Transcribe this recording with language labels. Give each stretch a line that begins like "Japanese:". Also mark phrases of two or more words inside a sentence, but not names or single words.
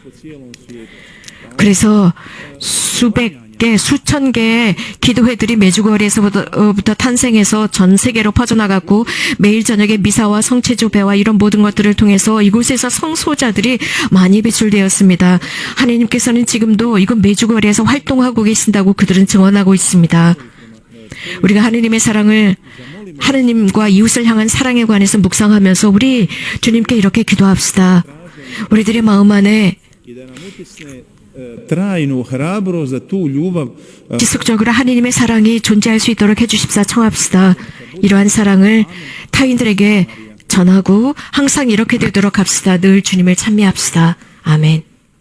Korean: 그래서 수백 개, 수천 개의 기도회들이 메주거리에서부터 탄생해서 전 세계로 퍼져나갔고 매일 저녁에 미사와 성체조배와 이런 모든 것들을 통해서 이곳에서 성소자들이 많이 배출되었습니다. 하느님께서는 지금도 이곳 메주거리에서 활동하고 계신다고 그들은 증언하고 있습니다. 우리가 하느님의 사랑을 하느님과 이웃을 향한 사랑에 관해서 묵상하면서 우리 주님께 이렇게 기도합시다. 우리들의 마음 안에
Croatian: i da nam utisne trajnu hrabrost za tu ljubav
Korean: 지속적으로 하느님의 사랑이 존재할 수 있도록 해주십사 청합시다. 이러한 사랑을 타인들에게 전하고 항상 이렇게 되도록 합시다. 늘 주님을 찬미합시다. 아멘.